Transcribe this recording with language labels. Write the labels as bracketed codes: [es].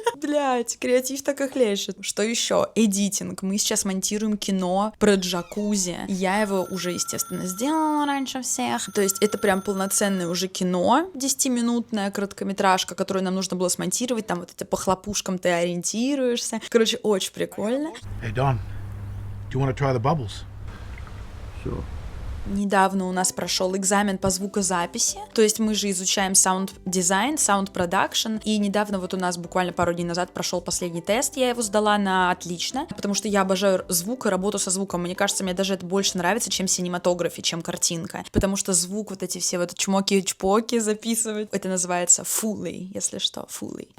[ru] Блять, креатив так и хлещет. Что еще? Эдитинг. Мы сейчас монтируем кино про джакузи. Я его уже, естественно, сделала раньше всех. То есть, это прям полноценное уже кино, 10-минутное, короткометражка, которую нам нужно было смонтировать, там вот это по хлопушкам ты ориентируешься. Короче, очень прикольно. [en] Hey, Don, do you want to try the bubbles? Sure. [ru] Недавно у нас прошел экзамен по звукозаписи, то есть мы же изучаем саунд-дизайн, саунд-продакшн, и недавно вот у нас буквально пару дней назад прошел последний тест, я его сдала на отлично, потому что я обожаю звук и работу со звуком, мне кажется, мне даже это больше нравится, чем синематография, чем картинка, потому что звук, вот эти все вот чмоки-чпоки записывать, это называется фулей, если что, фулей.